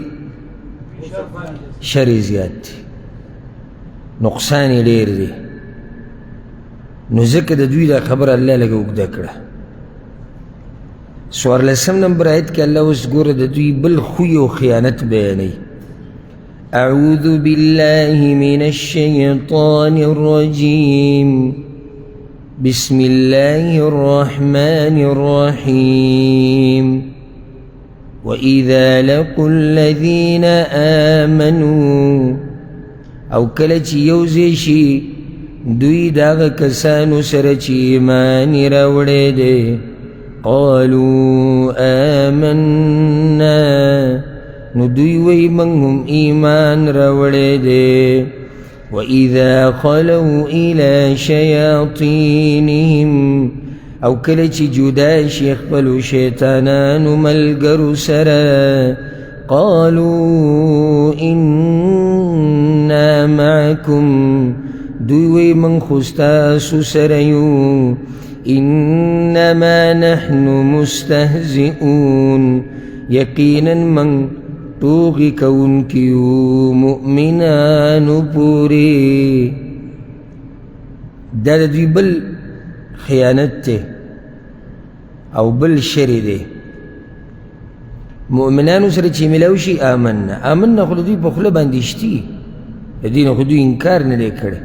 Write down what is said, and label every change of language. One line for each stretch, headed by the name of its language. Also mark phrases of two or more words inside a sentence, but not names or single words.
Pashto: شر یې زیات دی، نقصان یې ډېر دی، نو ځکه د دوی دا خبره الله لږه اوږده کړه. څوارلسم نمبر آیت کې الله اوس ګوره د دوی بل خوی او خیانت بیانوي.
Arabic: اعوذ بالله من الشیطان الرجیم، بسم الله الرحمن الرحیم. وَإِذَا لَقُوا الَّذِينَ آمَنُوا،
Pashto: او کله چې یوځای شي دوی دغه کسانو سره چې ایمان یې راوړی دی،
Arabic: قالوا آمنا،
Pashto: نو دوی وایي موږ هم ایمان راوړی دی.
Arabic: وَإِذَا خَلَوْا إِلَى شَيَاطِينِهِمْ،
Pashto: او کله چې جدا شي خپلو شیطانانو ملګرو سره،
Arabic: قالوا انا معکم،
Pashto: دوی وایي موږ خو ستاسو سره یو،
Arabic: انما نحن مستهزئون،
Pashto: یقینا موږ ټوغې کوونکي یو مؤمنانو پورې. دا د دوی بل خیانت ته او بل شر دی. مؤمنانو سره چې ملاو شي
Arabic: آمنا، آمنا
Pashto: خو د دوی په خوله باندې شتي، د دې نه خو دوی انکار نه دی کړی.